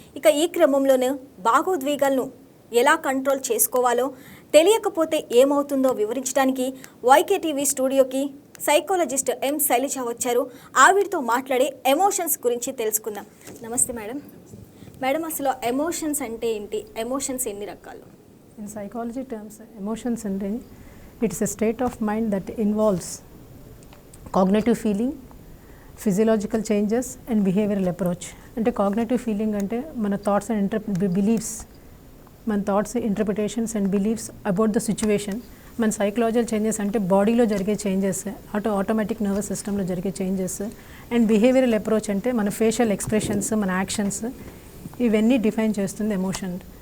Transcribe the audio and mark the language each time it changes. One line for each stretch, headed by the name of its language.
Telugu: ఇక ఈ క్రమంలోనే భావోద్వేగాలను ఎలా కంట్రోల్ చేసుకోవాలో తెలియకపోతే ఏమవుతుందో వివరించడానికి వైకేటీవీ స్టూడియోకి సైకాలజిస్ట్ ఎం శైలజ వచ్చారు. ఆవిడతో మాట్లాడే ఎమోషన్స్ గురించి తెలుసుకుందాం. నమస్తే మేడం. మేడం, అసలు ఎమోషన్స్ అంటే ఏంటి? ఎమోషన్స్ ఎన్ని రకాలు?
English: In psychology terms, emotions అంటే it's a state of mind that involves cognitive feeling, physiological changes and behavioral approach. అంటే cognitive feeling అంటే మన thoughts and beliefs, మన thoughts, interpretations and beliefs about the situation.
Telugu: మన psychological changes అంటే బాడీలో జరిగే changes, automatic nervous సిస్టంలో జరిగే చేంజెస్. అండ్ బిహేవియరల్ అప్రోచ్ అంటే మన ఫేషియల్ ఎక్స్ప్రెషన్స్, మన యాక్షన్స్, ఇవన్నీ డిఫైన్ చేస్తుంది ఎమోషన్.